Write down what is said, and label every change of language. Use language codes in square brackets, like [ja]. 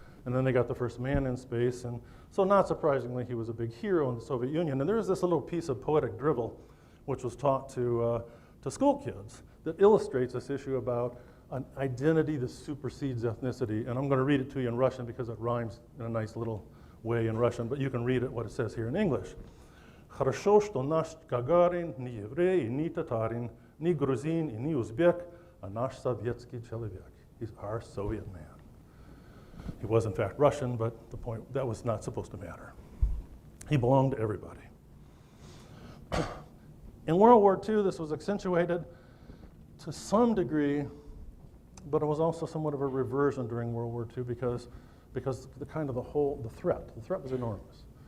[en] And then they got the first man in space, and so not surprisingly, he was a big hero in the Soviet Union. And there's this little piece of poetic drivel which was taught to school kids that illustrates this issue about an identity that supersedes ethnicity. And I'm going to read it to you in Russian because it rhymes in a nice little way in Russian, but you can read it what it says here in English. [ru] Хорошо, что наш Гагарин не еврей, не татарин, не грузин, не узбек, а наш советский человек. [en] He's our Soviet man. He was in fact Russian, but the point, that was not supposed to matter. He belonged to everybody. In World War II, this was accentuated to some degree, but it was also somewhat of a reversion during World War II because the threat was enormous.